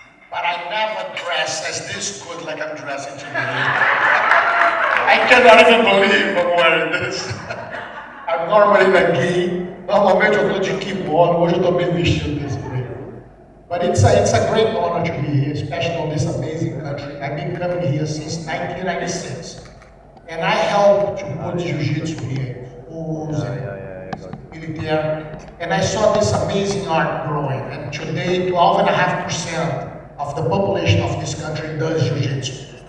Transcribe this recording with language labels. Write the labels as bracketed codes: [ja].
[en] But I never dressed as this good like I'm dressing today. I cannot even believe I'm wearing this. I'm normally na gi. [pt] Normalmente eu tô de kimono, hoje eu tô bem vestido desse jeito. [en] But it's a great honor to be here, especially on this amazing country. I've been coming here since 1996. And I helped to put jiu-jitsu here, schools and military. And I saw this amazing art growing. And today, 12.5% of the population of this country does jiu-jitsu.